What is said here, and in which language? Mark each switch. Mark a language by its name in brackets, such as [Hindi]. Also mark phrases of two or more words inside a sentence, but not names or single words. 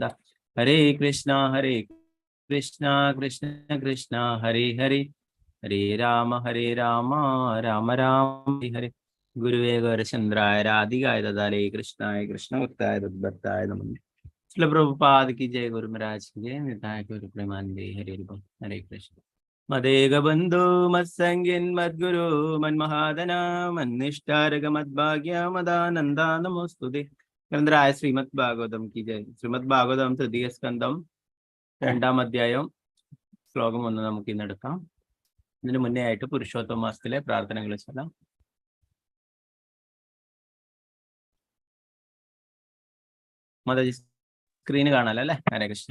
[Sanskrit] ഹരേ കൃഷ്ണ കൃഷ്ണ കൃഷ്ണ ഹരേ ഹരേ, ഹരേ രാമ രാമ രാമ ഹരേ. ഗുരുവേ ഗൗരചന്ദ്രായ രാധികായ ദദാലേ കൃഷ്ണായ കൃഷ്ണഭക്തായ തദ്ഭക്തായ നമഃ. [Hindi] ശ്രീല പ്രഭുപാദ് की जय, गुरु महाराज की जय, [Bangla] নিতাই গুরু প্রেমানন্দে হরে বোল. [Hindi] हरे कृष्ण. [Sanskrit] मदेग बंधु मत्संगिन मद्गुरु मन्महादन मन्निष्ठारग मद्भाग्य मदानंदा नमोस्तुते. [Hindi] ഗ്രന്ഥരായ ശ്രീമദ് ഭാഗവതം की जय. [Malayalam] ശ്രീമദ് ഭാഗവതം തൃതീയ സ്കന്ധം 2-ാം അധ്യായം ശ്ലോകം 1 നമുക്ക് ഇന്ന് എടുക്കാം. ഇതിനു മുന്നേ ആയിട്ട് പുരുഷോത്തമ മാസത്തിലെ പ്രാർത്ഥനകൾ ചൊല്ലാം. മാതാജി സ്ക്രീന് കാണാലോ അല്ലെ? [Sanskrit] ഹരേ കൃഷ്ണ.